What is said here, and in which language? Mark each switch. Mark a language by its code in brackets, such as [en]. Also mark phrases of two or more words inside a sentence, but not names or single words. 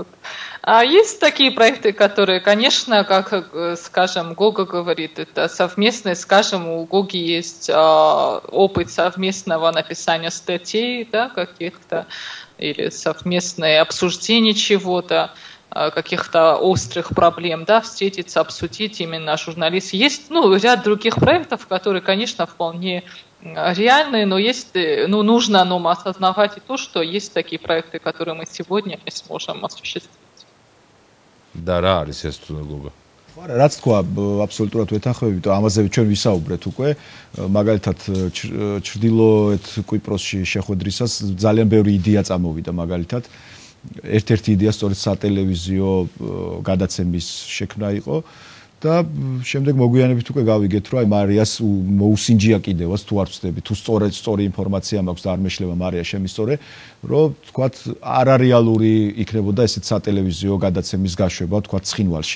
[ru] А есть такие проекты, которые, конечно, как, скажем, Гога говорит, это совместные, скажем, у Гоги есть опыт совместного написания статей, да, каких-то, или совместное обсуждение чего-то, каких-то острых проблем, да, встретиться, обсудить именно журналист. Есть, ряд других проектов, которые, конечно, вполне реальные, но есть, нужно нам осознавать и то, что есть такие проекты, которые мы сегодня не сможем осуществить. Да, [ka] რა არის ეს თუნდობა? რაც თქვა, აბსოლუტურად ვეთანხმები, იმიტომ ამაზე ჩვენ ვისაუბრეთ უკვე, მაგალითად ჩრდილოეთ კვიპროსში შეხვედრისას ძალიან ბევრი იდეა წამოვიდა, მაგალითად ერთ-ერთი იდეა სწორედ სატელევიზიო გადაცემის შექმნა იყო და შემდეგ მოგვიანებით უკვე გავიგეთ, რომ აი მარიას მოუსინჯია კიდევაც თუ არ ვწდები, თუ სწორი ინფორმაცია მაქვს და არ მეშლება მარია შემისწორე, რომ თქვათ არარეალური იქნებოდა ესეთ სატელევიზიო გადაცემის გაშვება, თქვათ ცხინვალში.